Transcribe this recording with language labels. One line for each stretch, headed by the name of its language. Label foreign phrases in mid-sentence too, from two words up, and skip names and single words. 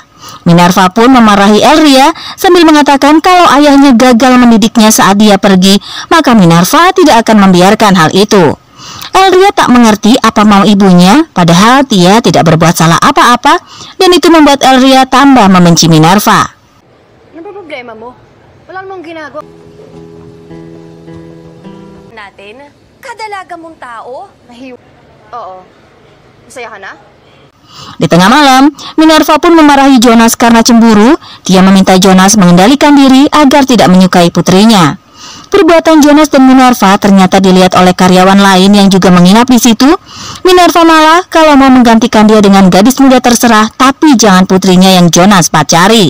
Indonesian: Minerva pun memarahi Elria sambil mengatakan kalau ayahnya gagal mendidiknya saat dia pergi, maka Minerva tidak akan membiarkan hal itu. Elria tak mengerti apa mau ibunya, padahal dia tidak berbuat salah apa-apa, dan itu membuat Elria tambah membenci Minerva.
Filipino: Ano ba problema mo? Wala namang ginagawa natin. Kadalaga mong tao. Oo. Masaya ka na?
Indonesian: Di tengah malam, Minerva pun memarahi Jonas karena cemburu. Dia meminta Jonas mengendalikan diri agar tidak menyukai putrinya. Perbuatan Jonas dan Minerva ternyata dilihat oleh karyawan lain yang juga menginap di situ. Minerva malah kalau mau menggantikan dia dengan gadis muda terserah, tapi jangan putrinya yang Jonas pacari.